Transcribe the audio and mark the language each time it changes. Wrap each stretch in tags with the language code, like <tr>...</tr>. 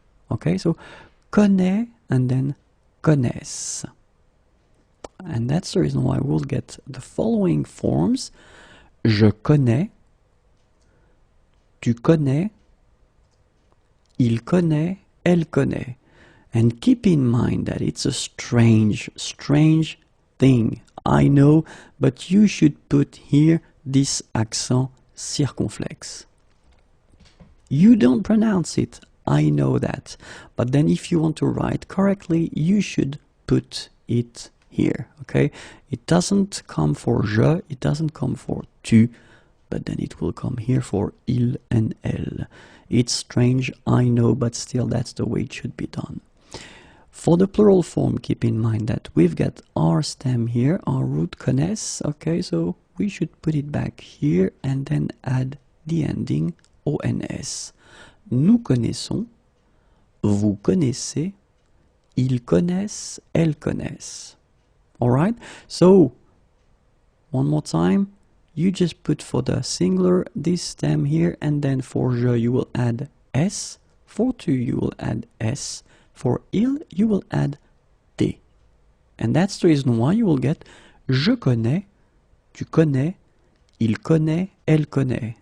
<en>Okay, so connaît and then connaissent. And that's the reason why we'll get the following forms.</en> <fr>Je connais, tu connais, il connaît, elle connaît.</fr> <en>And keep in mind that it's a strange thing. I know, but you should put here this accent circonflexe. You don't pronounce it, I know that. But then if you want to write correctly, you should put it here, okay? It doesn't come for je, it doesn't come for tu, but then it will come here for il and elle. It's strange, I know, but still that's the way it should be done. For the plural form, keep in mind that we've got our stem here, our root connaissent, okay, so we should put it back here and then add the ending ONS.</en> <fr>Nous connaissons, vous connaissez, ils connaissent, elles connaissent.</fr> <en>Alright, so one more time, you just put for the singular this stem here, and then for je you will add S, for tu you will add S, for il you will add T. And that's the reason why you will get</en> <fr>je connais, tu connais, il connaît, elle connaît.</fr>